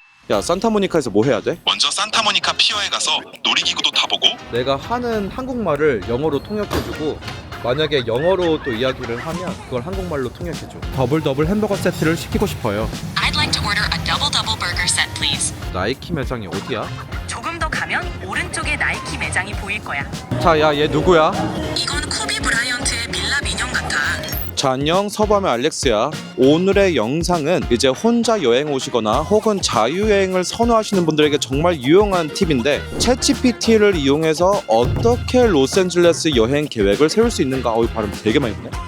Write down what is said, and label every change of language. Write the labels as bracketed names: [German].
[Korean] 야, 산타모니카에서 뭐 해야 돼? 먼저 산타모니카 피어에 가서 놀이기구도 타보고 내가 하는 한국말을 영어로 통역해주고 만약에 영어로 또 이야기를 하면 그걸 한국말로 통역해줘. 더블 햄버거 세트를 시키고 싶어요. [English] I'd like to order a double burger set, please. [Korean] 나이키 매장이 어디야? 조금 더 가면 오른쪽에 나이키 매장이 보일 거야. 자, 야, 얘 누구야? 이건 코비 브라이언트의 밀라 민영 같아. 자, 안녕, 서밤의 알렉스야. 오늘의 영상은 이제 혼자 여행 오시거나 혹은 자유여행을 선호하시는 분들에게 정말 유용한 팁인데, 챗GPT를 이용해서 어떻게 로스앤젤레스 여행 계획을 세울 수 있는가. 발음 되게 많이 보네.